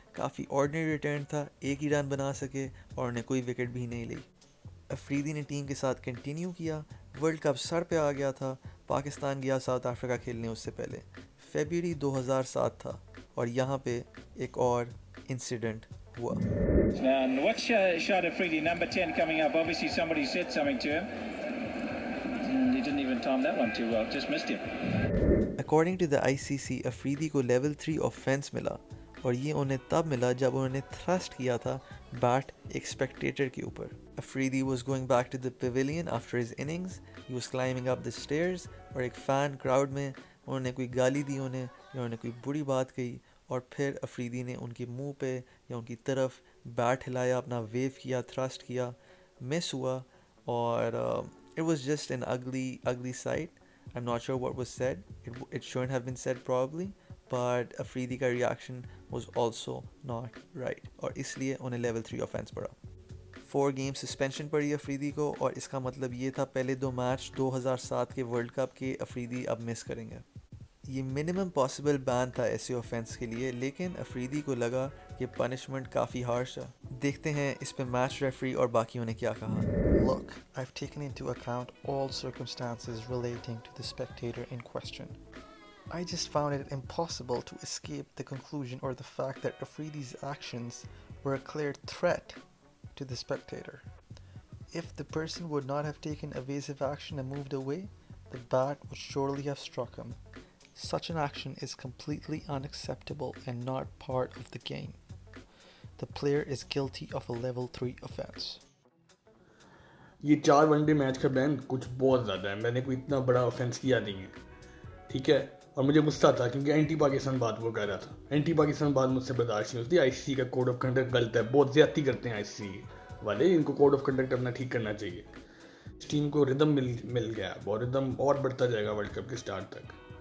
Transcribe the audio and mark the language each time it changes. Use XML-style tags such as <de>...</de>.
<ur>کافی ordinary return تھا، ایک ہی رن بنا سکے اور انہیں کوئی وکٹ بھی نہیں لی. افریدی نے ٹیم کے ساتھ کنٹینیو کیا. ورلڈ کپ سر پہ آ گیا تھا. پاکستان گیا ساؤتھ افریقہ کھیلنے اس سے پہلے. فیبروری 2007 تھا اور یہاں پہ ایک اور انسیڈنٹ ہوا.</ur> <en>And watch Shahid Afridi, number 10 coming up. Obviously somebody said something to him. He didn't even time that one too well, just missed him. According to the ICC,</en> <ur>Afridi کو لیول 3 offense ملا اور یہ انہیں تب ملا جب انہوں نے تھرسٹ کیا تھا بیٹ ایک اسپیکٹیٹر کے اوپر.</ur> <en>Afridi was going back to the pavilion after his innings. He was climbing up the stairs</en> <ur>اور ایک فین کراؤڈ میں انہوں نے کوئی گالی دی انہیں یا انہوں نے کوئی بری بات کہی اور پھر افریدی نے ان کے منہ پہ یا ان کی طرف بیٹ ہلایا، اپنا ویو کیا، تھرسٹ کیا، مس ہوا اور</ur> <en>it was just an ugly sight. I'm not sure what was said. It shouldn't have been said probably, but Afridi کا reaction was also not right</en> <ur>اور اس لیے انہیں لیول 3 offense پڑا. 4 گیم سسپینشن پڑی افریدی کو اور اس کا مطلب یہ تھا پہلے 2 میچ 2007 کے ورلڈ کپ کے افریدی اب مس کریں گے. یہ منیمم پاسبل بین تھا ایسے آفینس کے لیے، لیکن افریدی کو لگا کہ پنشمنٹ کافی ہارش ہے. دیکھتے ہیں اس پہ میچ ریفری اور باقیوں نے کیا کہا.</ur> <en>Look, I've taken into account all circumstances relating to the spectator in question. I just found it impossible to escape the conclusion or the fact that Afridi's actions were a clear threat to the spectator. If the person would not have taken evasive action and moved away, the bat would surely have struck him. Such an action is completely unacceptable and not part of the game. The player is guilty of a level 3 offense.</en> <ur>یہ 4 one day match کا بین کچھ بہت زیادہ ہے. میں نے کوئی اتنا بڑا آفینس کیا نہیں ہے، ٹھیک ہے، اور مجھے غصہ تھا کیونکہ اینٹی پاکستان بات وہ کہہ رہا تھا. اینٹی پاکستان بات مجھ سے برداشت نہیں ہوتی. آئی سی سی کا کوڈ آف کنڈکٹ غلط ہے، بہت زیادتی کرتے ہیں آئی سی سی والے. ان کو کوڈ آف کنڈکٹ اپنا ٹھیک کرنا چاہیے. اس ٹیم کو ردم مل گیا اور ردم اور بڑھتا جائے گا ورلڈ کپ کے سٹارٹ تک.</ur>